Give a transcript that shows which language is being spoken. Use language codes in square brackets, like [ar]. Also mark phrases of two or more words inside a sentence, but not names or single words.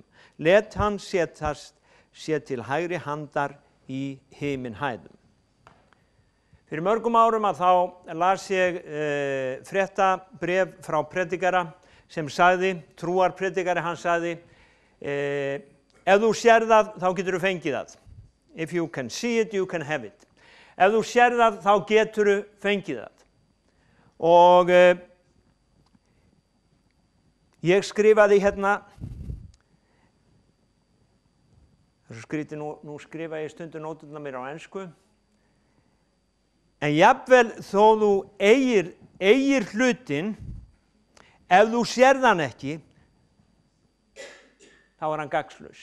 [is] Lét hann setjast til hægri handar í himinhæðum. Fyrir mörgum árum að þá las ég fréttabréf frá predikara sem sagði, trúarpredikari, hann sagði, ef þú sér það, þá getur þú fengið það. [en] If you can see it, you can have it. [is] Ef þú sér það, þá getur þú fengið það. Og ég skrifaði hérna, þessu skrítið, nú skrifa ég stundum nóturnar mér á ensku, en jafnvel þó þú eigir hlutin, ef þú sér þann ekki, þá hann gagnslaus.